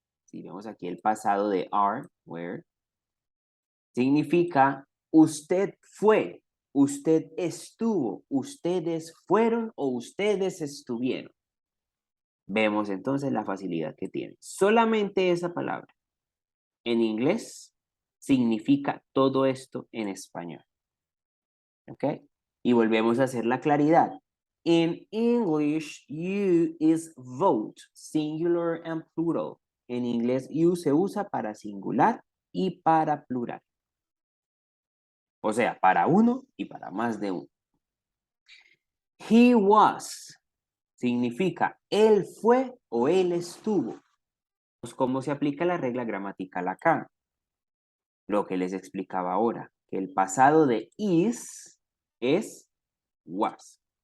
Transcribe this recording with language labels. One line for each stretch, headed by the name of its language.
Spanish: Si vemos aquí el pasado de are, were, significa usted fue, usted estuvo, ustedes fueron o ustedes estuvieron. Vemos entonces la facilidad que tiene. Solamente esa palabra en inglés significa todo esto en español. ¿Ok? Y volvemos a hacer la claridad.
English: In English, you is vote, singular and plural.
Spanish: En inglés, you se usa para singular y para plural. O sea, para uno y para más de uno. He was significa él fue o él estuvo. Pues, ¿cómo se aplica la regla gramatical acá? Lo que les explicaba ahora, que el pasado de is es was.